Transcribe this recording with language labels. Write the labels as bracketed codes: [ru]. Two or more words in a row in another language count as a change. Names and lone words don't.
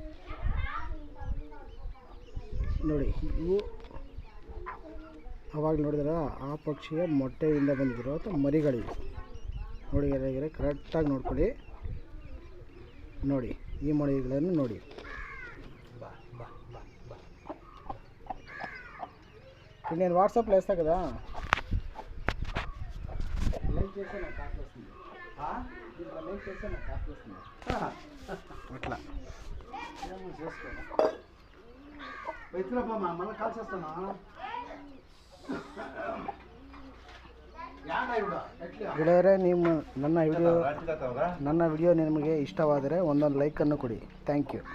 [kn] ನೋಡಿ, ಇವು ಅವಾಗ ನೋಡಿದ್ರೆ ಆ ಪಕ್ಷಿಯ ಮೊಟ್ಟೆಯಿಂದ ಬಂದಿರೋ ಅಥವಾ ಮರಿಗಳಿವೆ. ನೋಡಿ ಗೆಳೆಯರೆ, ಕರೆಕ್ಟಾಗಿ ನೋಡ್ಕೊಳ್ಳಿ. ನೋಡಿ, ಈ ಮರಿಗಳನ್ನು ನೋಡಿ. [te] ಇನ್ನೇನು వాట్సాప్లో వేస్తా కదా, లైక్ చేస్తే నాకు కాల్ వస్తుంది. దీంట్లో లైక్ చేస్తే నాకు కాల్ వస్తుంది. అట్లా ఏమో చేసుకో. ఎత్తులప్ప మళ్ళీ కాల్ చేస్తాను. [kn] ಗೆಳೆಯರೆ, ನಿಮ್ಮ ನನ್ನ ವಿಡಿಯೋ ನಿಮಗೆ ಇಷ್ಟವಾದರೆ ಒಂದೊಂದು ಲೈಕನ್ನು ಕೊಡಿ. [en] thank you.